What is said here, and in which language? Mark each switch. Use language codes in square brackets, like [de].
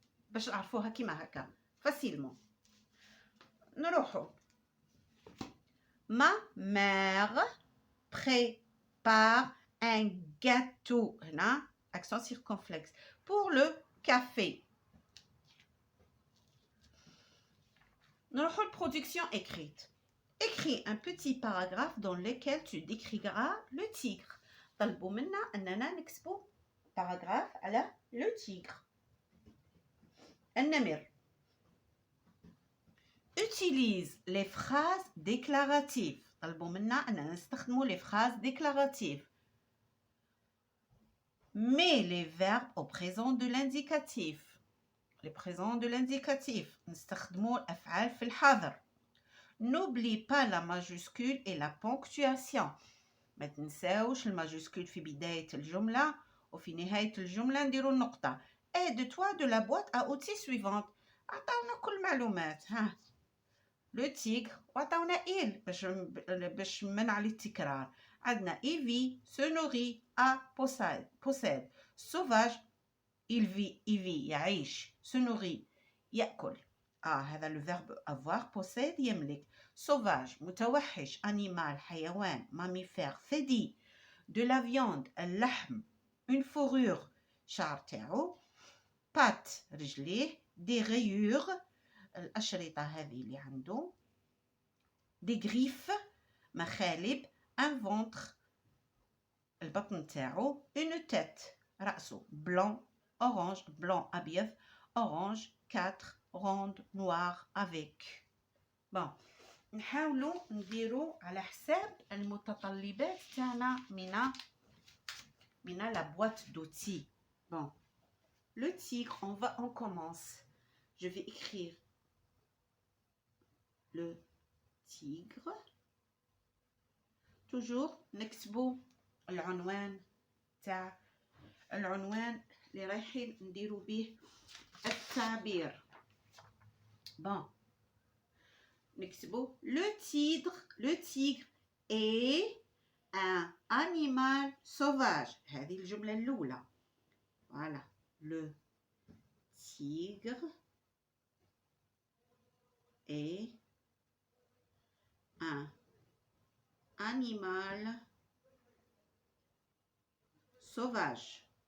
[ar] باش نعرفوها كيما هكا facilement. نروحو. [fr] Ma mère prépare un gâteau. هنا accent circonflexe. Pour le café. [ar] نروحو [fr] production écrite. Écris un petit paragraphe dans lequel tu décriras le tigre. [ar] طلبوا منا أننا نكتبوا paragraphe على le tigre. النمر. [fr] Utilise les phrases déclaratives. [ar] طلبوا منا أننا نستخدموا les phrases déclaratives. [fr] Mets les verbes au présent de l'indicatif. Les présents de l'indicatif. [ar] نستخدموا الأفعال في الحاضر. [fr] N'oublie pas la majuscule et la ponctuation. [ar] ما تنساوش الماجسكول في بداية الجملة وفي نهاية الجملة نديروا النقطة. [fr] Aide-toi de la boîte à outils suivante. [ar] عطاونا كل معلومات. ها. [fr] Le tigre [ar] وعطاونا il باش منع التكرار. [fr] عندنا il vit, se nourrit, a possède. Sauvage il vit يعيش. Se nourrit يأكل. هذا le verbe avoir possède يملك. Sauvage متوحش. Animal حيوان. Mammifère ثدي. De la viande اللحم. Une fourrure شعر تاعو. Pattes رجليه. [ar] Des rayures الأشرطة هذه اللي عنده. [fr] Des griffes مخالب. Un ventre البطن تاعو. Une tête رأسه. Blanc orange. Blanc أبيض. Orange 4 ronde noire avec. [ar] bon نحاولوا نديروا على حساب المتطلبات تاعنا من la boîte d'outils. [fr] bon le tigre, on commence. Je vais écrire le tigre. [ar] toujours نكتبوا العنوان تاع العنوان اللي رايحين نديروا به التعبير. [fr] bon [ar] نكتبوا [fr] le tigre est un animal sauvage. [ar] هذه الجملة الأولى. [fr] voilà le tigre est un animal sauvage.